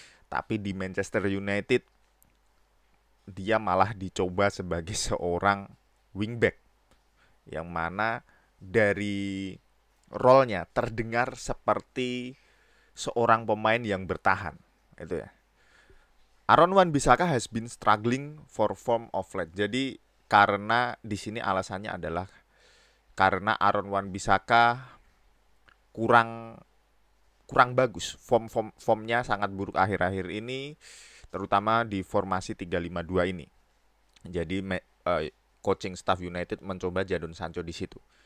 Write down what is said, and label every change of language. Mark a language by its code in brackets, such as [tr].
[id] Tapi di Manchester United dia malah dicoba sebagai seorang wingback yang mana dari role-nya terdengar seperti seorang pemain yang bertahan itu ya. [en] Aaron Wan-Bissaka has been struggling for form of late. [id] Jadi karena di sini alasannya adalah karena Aaron Wan-Bissaka kurang bagus. Formnya sangat buruk akhir-akhir ini, terutama di formasi 3-5-2 ini. Jadi coaching staff United mencoba Jadon Sancho di situ.